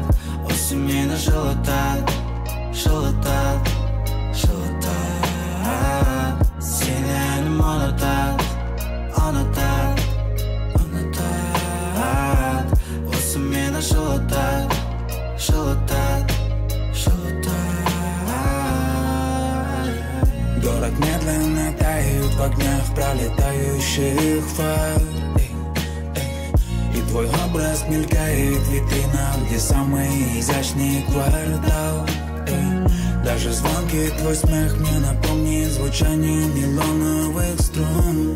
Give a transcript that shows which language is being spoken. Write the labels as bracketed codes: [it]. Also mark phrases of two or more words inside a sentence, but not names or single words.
[kk] Осы мені жылытады, жылытады, жылытады. Сені әнім ұнатады, ұнатады, ұнатады. Осы мені жылытады, жылытады, жылытады. [ru] Город медленно тает в огнях пролетающих фар. Твой образ мелькает в витринах, где самый изящный квартал. Даже звонкий твой смех мне напомнит звучание мелоновых струн.